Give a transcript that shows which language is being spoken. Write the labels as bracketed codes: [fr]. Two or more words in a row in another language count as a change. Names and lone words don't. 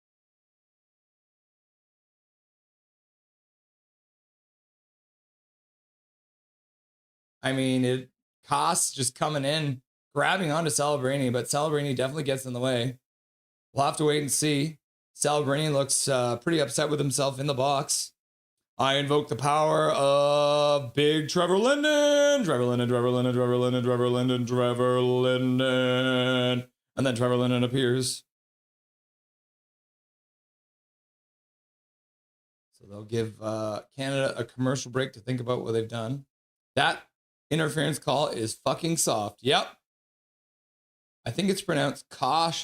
[en] I mean, Koss just coming in, grabbing onto Celebrini, but Celebrini definitely gets in the way. We'll have to wait and see. Celebrini looks pretty upset with himself in the box. I invoke the power of big Trevor Linden. Trevor Linden, Trevor Linden, Trevor Linden, Trevor Linden, Trevor Linden. And then Trevor Linden appears. So they'll give Canada a commercial break to think about what they've done. That interference call is fucking soft. Yep. I think it's pronounced Kasha.